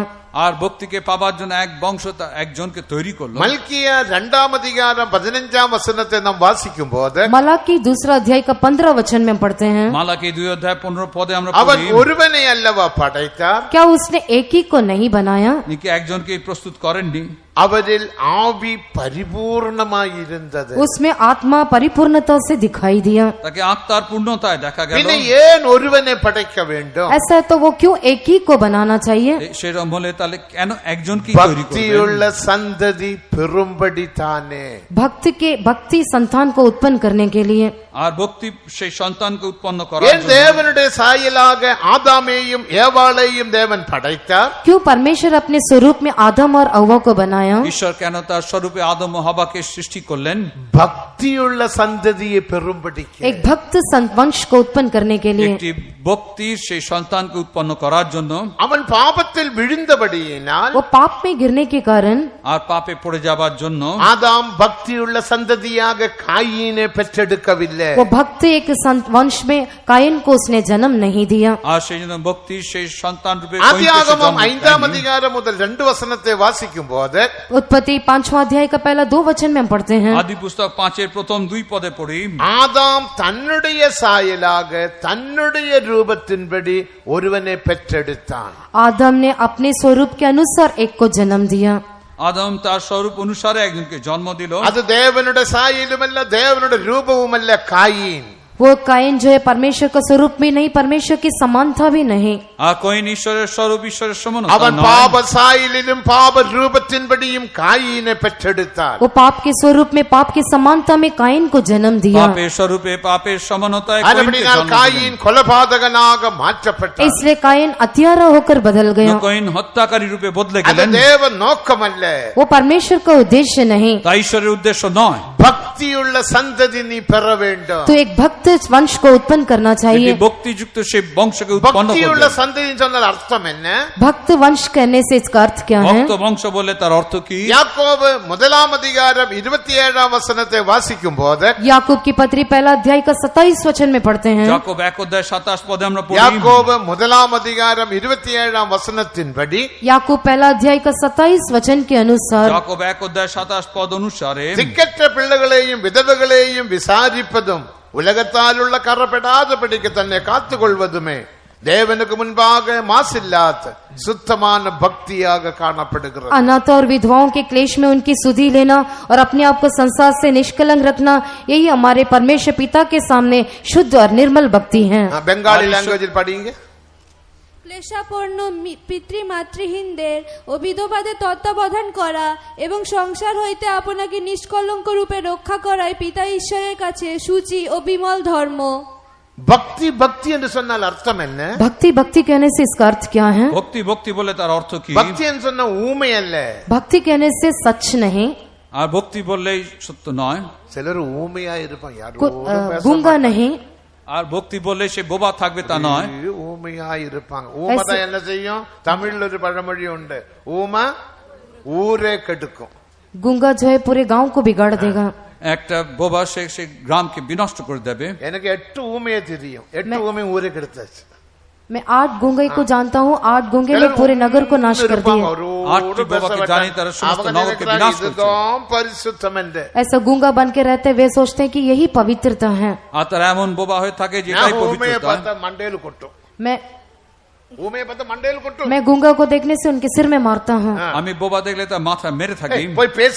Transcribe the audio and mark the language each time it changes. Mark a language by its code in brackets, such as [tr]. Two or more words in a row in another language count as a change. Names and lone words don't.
[bn] আর ভক্তিকে পাবার জন্য এক বংশ একজনকে তৈরি করলো। [ta] மல்கியா 2ஆம் அதிகாரம் 15ஆம் வசனத்தை நாம் வாசிக்கும் போது [hi] मलाकी दूसरा अध्याय का 15 वचन में पढ़ते हैं, [bn] মালাকি 2 অধ্যায় 15 পদে আমরা [ta] அவர் [bn] পড়ি, [ta] ஒருவனை அல்லவா படைத்தார், [hi] क्या उसने एक ही को नहीं बनाया? [bn] নাকি একজনকে প্রস্তুত করেননি? [ta] அவரில் ஆவி பரிபூர்ணமாய் இருந்தது. [hi] उसमें आत्मा परिपूर्णता से दिखाई दिया। [bn] তাকে আত্মার পূর্ণতায় দেখা গেল। [ta] பின்ன ஏன் ஒருவனை படைக்க வேண்டும்? [hi] ऐसा है तो वो क्यों एक ही को बनाना चाहिए? [bn] সেরকম হলে তাহলে কেন একজনকে তৈরি [ta] பக்தியுள்ள [bn] করবেন? [ta] சந்ததி பெரும்படி தானே. [hi] भक्ति संतान को उत्पन्न करने के लिए। [bn] আর ভক্তি সেই সন্তানকে উৎপন্ন করার [ta] ஏன் [bn] জন্য। [ta] தேவனுடைய சாயலாக ஆதாமையும் ஏவாளையும் தேவன் படைத்தார்? [hi] क्यों परमेश्वर अपने स्वरूप में आदम और अव्वा को बनाया? [bn] ঈশ্বর কেন তার স্বরূপে আদম ও হাওয়াকে সৃষ্টি করলেন? [ta] பக்தியுள்ள சந்ததியை பெரும்படிக்கு. [hi] एक भक्त वंश को उत्पन्न करने के लिए। [bn] একটি ভক্তির সেই সন্তানকে উৎপন্ন করার জন্য। [ta] அவன் பாபத்தில் விழுந்தபடியினால் [hi] वो पाप में गिरने के कारण [bn] আর পাপে পড়ে যাবার জন্য [ta] ஆதாம் பக்தியுள்ள சந்ததியாக காயினை பெற்றெடுக்கவில்லை. [hi] वो भक्त एक वंश में कायन को उसने जन्म नहीं दिया। [bn] আর সেই জন্য ভক্তির সেই সন্তান রূপে [ta] ஆதியாகமம் 5ஆம் அதிகாரம் முதல் 2 வசனத்தை வாசிக்கும் போது [hi] उत्पत्ति 5वां अध्याय का पहला 2 वचन में हम पढ़ते हैं, [bn] আদি পুস্তক 5-এর প্রথম 2 পদে পড়ি, [ta] ஆதாம் தன்னுடைய சாயலாக தன்னுடைய ரூபத்தின்படி ஒருவனை பெற்றெடுத்தான். [hi] आदम ने अपने स्वरूप के अनुसार एक को जन्म दिया। [bn] আদম তার স্বরূপ অনুসারে একজনকে জন্ম দিল। [ta] அது தேவனுடைய சாயலுமல்ல தேவனுடைய ரூபமுமல்ல காயின். [hi] वो कायन जो है परमेश्वर का स्वरूप में नहीं, परमेश्वर की समानता भी नहीं। [bn] আর কইন ঈশ্বরের স্বরূপ ঈশ্বরের সমানতা [ta] அவன் [bn] নয়। [ta] பாப சாயலிலும் பாப ரூபத்தின்படியும் காயினை பெற்றெடுத்தான். [hi] वो पाप के स्वरूप में पाप की समानता में कायन को जन्म दिया। [bn] পাপের স্বরূপে পাপের সমানতায় কইনকে [ta] அதுபடியால் [bn] জন্ম [ta] காயின் [bn] দিলেন। [ta] கொலபாதகனாக மாற்றப்பட்டான். [hi] इसलिए कायन हत्यारा होकर बदल गया। [bn] কইন হত্যাকারী রূপে বদলে [ta] அது [bn] গেলেন। [ta] தேவ நோக்கமல்ல. [hi] वो परमेश्वर का उद्देश्य नहीं। [bn] তা ঈশ্বরের উদ্দেশ্য নয়। [ta] பக்தியுள்ள சந்ததி நீ பெற வேண்டும். [hi] तो एक भक्त वंश को उत्पन्न करना [bn] এটি [hi] चाहिए। [bn] ভক্তিযুক্ত সেই বংশকে উৎপন্ন [ta] பக்தியுள்ள [bn] করবে। [ta] சந்ததி சொன்னால் அர்த்தம் என்ன? [hi] भक्त वंश कहने से इसका अर्थ क्या है? [bn] ভক্ত বংশ বলে তার অর্থ কি? [ta] யாக்கோபு 1ஆம் அதிகாரம் 27ஆம் வசனத்தை வாசிக்கும் போது [hi] याकूब की पत्री पहला अध्याय का 27 वचन में पढ़ते हैं, [bn] যাকব 1 অধ্যায় 27 পদে আমরা পড়ি, [ta] யாக்கோபு 1ஆம் அதிகாரம் 27ஆம் வசனத்தின்படி [hi] याकूब पहला अध्याय का 27 वचन के अनुसार [bn] যাকব 1 অধ্যায় 27 পদ অনুসারে [ta] திக்கற்ற பிள்ளைகளையும் விதவைகளையும் விசாரிப்பதும் உலகத்தால் உள்ள கரப்படாதபடிக்கு தன்னை காத்துக்கொள்வதுமே தேவனுக்கு முன்பாக மாசில்லாத சுத்தமான பக்தியாக காணப்படுகிறது. [hi] अनाथ और विधवाओं के क्लेश में उनकी सुधि लेना और अपने आप को संसार से निष्कलंक रखना, यही हमारे परमेश्वर पिता के सामने शुद्ध और निर्मल भक्ति है। [en] Bengali languageில் [ta] படிங்க. [bn] ক্লেশাপন্ন পিতৃমাতৃহীনদের ও বিধবাদের তত্ত্বাবধান করা এবং সংসার হইতে আপনাকে নিষ্কলঙ্ক রূপে রক্ষা করাই পিতা ঈশ্বরের কাছে সূচি ও বিমল ধর্ম। [ta] பக்தி பக்தி என்று சொன்னால் அர்த்தம் என்ன? [hi] भक्ति भक्ति कहने से इसका अर्थ क्या है? [bn] ভক্তি ভক্তি বলে তার অর্থ কি? [ta] பக்தி என்று சொன்ன ஊமை அல்ல. [hi] भक्ति कहने से सच नहीं, [bn] আর ভক্তি বললেই সত্য নয়। [ta] சிலர் ஊமையா இருப்பாங்க, யாரும் [hi] गूंगा नहीं। [bn] আর ভক্তি বললে সে বোবা থাকবে তা নয়। [ta] ஊமையா இருப்பாங்க. ஊமைதான் என்ன செய்யும்? தமிழ்ல ஒரு பழமொழி உண்டு, ஊமை ஊரே கெடுக்கும். [hi] गूंगा जो है पूरे गांव को बिगाड़ देगा। [bn] একটা বোবা সে গ্রামকে বিনষ্ট করে দেবে। [ta] எனக்கு 8 ஊமையை தெரியும். 8 ஊமை ஊரே கெடுத்தாச்சு. [hi] मैं 8 गूंगे को जानता हूँ, 8 गूंगे ने पूरे नगर को नाश कर दिए। [bn] आठटी বোবাকে জানি তারা সমস্ত নগরকে বিনাশ করেছে। [ta] இதுதான் பரிசுத்தம் என்று [hi] ऐसा गूंगा बन के रहते वे सोचते हैं कि यही पवित्रता है। [bn] আর তারা এমন বোবা হয়ে থাকে যে এটাই [ta] ஊமையை [bn] পবিত্রতা। [ta] பார்த்தா மண்டையில கொட்டும், ஊமையை பார்த்தா மண்டையில கொட்டும்। [hi] मैं गूंगा को देखने से उनके सिर में मारता हूँ। [bn] আমি বোবা দেখলে তার মাথা মেরে থাকি। [ta] போய் பேசு,